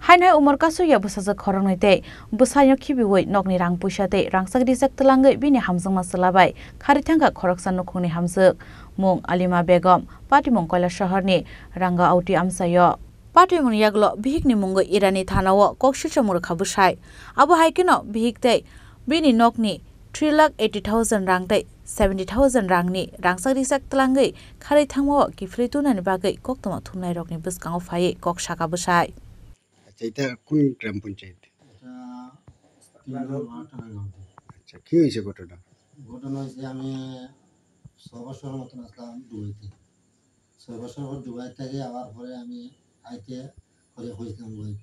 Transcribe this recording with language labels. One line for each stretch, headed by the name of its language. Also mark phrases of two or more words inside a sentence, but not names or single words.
Kok Borok: Hainai umur kasuya busaja khorong noite busayo khibiwoi nokni rang puisate rangsakdi saktalangai bini hamjang masalabai kharitangka khoroksa nukhungni hamjuk mung Alima Begum Patimong Kailash shaharni ranga auti amsayo Patimong yaglo bihikni mungo Irani thanao kokshichamur khabusai abo haikino bihiktai bini nokni 3,80,000 rangtai 70,000 rangni rangsakdi saktalangai kharitangmo kifritunani bagai koktoma thumnai rokni buskango phai kokshaka busai
Bangla: এটা কোন গ্রাম পঞ্চায়েত? আচ্ছা কি হয়েছে ঘটনা? ঘটনা হয়েছে আমি 6 বছরের মতন আসলাম দুবাইতে। 6 বছর পর দুবাই থেকে আবার পরে আমি আইতে করে হয়েছিলাম দুবাইতে।